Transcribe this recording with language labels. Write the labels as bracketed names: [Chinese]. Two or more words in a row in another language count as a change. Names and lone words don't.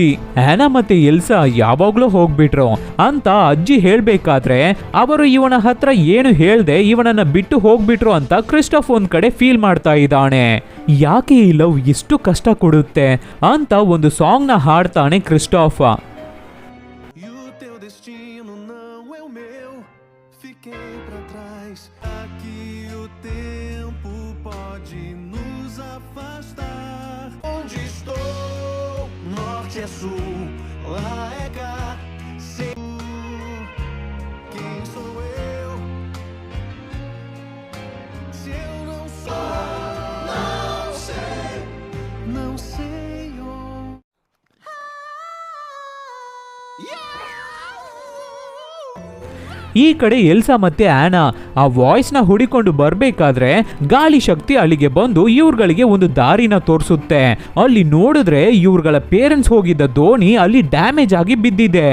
[Kannada] ಆನಾ ಮತ್ತೆ ಎಲ್ಸಾ ಯಾವಾಗ್ಲೂ ಹೋಗ್ಬಿಟ್ರು ಅಂತ ಅಜ್ಜಿ ಹೇಳ್ಬೇಕಾದ್ರೆ ಅವರು ಇವನ ಹತ್ರ ಏನು ಹೇಳ್ದೆ ಇವನನ್ನ ಬಿಟ್ಟು ಹೋಗ್ಬಿಟ್ರು ಅಂತ ಕ್ರಿಸ್ಟೋಫ್ ಒಂದ್ ಕಡೆ ಫೀಲ್ ಮಾಡ್ತಾ ಇದ್ದಾನೆ. ಯಾಕೆ ಈ ಲವ್ ಇಷ್ಟು ಕಷ್ಟ ಕೊಡುತ್ತೆ ಅಂತ ಒಂದು ಸಾಂಗ್ ನ ಹಾಡ್ತಾನೆ ಕ್ರಿಸ್ಟೋಫ್. [Portuguese] E o teu destino não é o meu. Fiquei pra trás. Aqui o tempo pode nos afastar. Onde estou? Norte é sul. Lá é cá. Sei quem sou eu. Se eu não sou, não sei. Não sei onde. [Kannada] ಈ ಕಡೆ ಎಲ್ಸಾ ಮತ್ತೆ ಆನಾ ಆ ವಾಯ್ಸ್ ನ ಹುಡಿಕೊಂಡು ಬರ್ಬೇಕಾದ್ರೆ ಗಾಳಿ ಶಕ್ತಿ ಅಲ್ಲಿಗೆ ಬಂದು ಇವ್ರುಗಳಿಗೆ ಒಂದು ದಾರಿನ ತೋರಿಸುತ್ತೆ. ಅಲ್ಲಿ ನೋಡಿದ್ರೆ ಇವ್ರುಗಳ ಪೇರೆಂಟ್ಸ್ ಹೋಗಿದ್ದ ದೋಣಿ ಅಲ್ಲಿ ಡ್ಯಾಮೇಜ್ ಆಗಿ ಬಿದ್ದಿದೆ.